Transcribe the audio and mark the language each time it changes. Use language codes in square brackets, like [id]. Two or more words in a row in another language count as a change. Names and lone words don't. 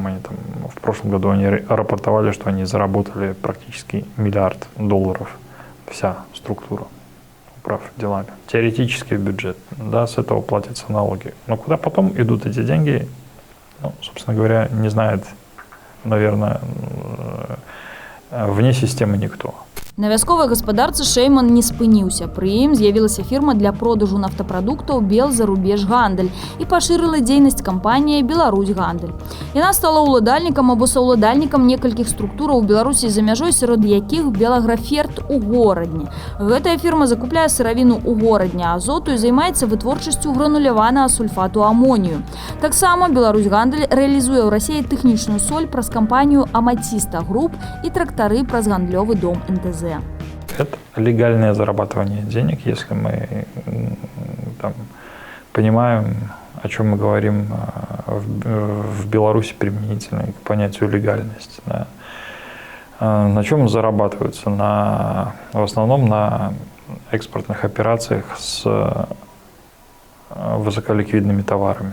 [ru] Они там, в прошлом году они рапортовали, что они заработали практически $1 миллиард, вся структура управ делами. Теоретический бюджет, да, с этого платятся налоги. Но куда потом идут эти деньги, ну, собственно говоря, не знает, наверное, вне системы никто. [be] На вясковай гаспадарцы Шэйман не спыніўся. Пры ім з'явілася фірма для продажу нафтапрадуктаў «Белзарубежгандаль» і пашырыла дзейнасць кампанія «Беларусьгандаль». Яна стала ўладальнікам або саўладальнікам некалькіх структураў у Беларусі за мяжой, сярод якіх «Белаграферт» у Горадні. Гэтая фірма закупляе сыравіну ў Горадні азоту і займаецца вытворчасцю грануляванага сульфату амонію. Таксама «Беларусьгандаль» рэалізуе ў Расіі тэхнічную соль праз кампанію «Аматіста Груп» і трактары праз гандлёвы дом НТЗ. [ru] Это легальное зарабатывание денег, если мы там понимаем, о чем мы говорим в Беларуси применительно к понятию легальности. Да. На чем зарабатываются? В основном на экспортных операциях с высоколиквидными товарами.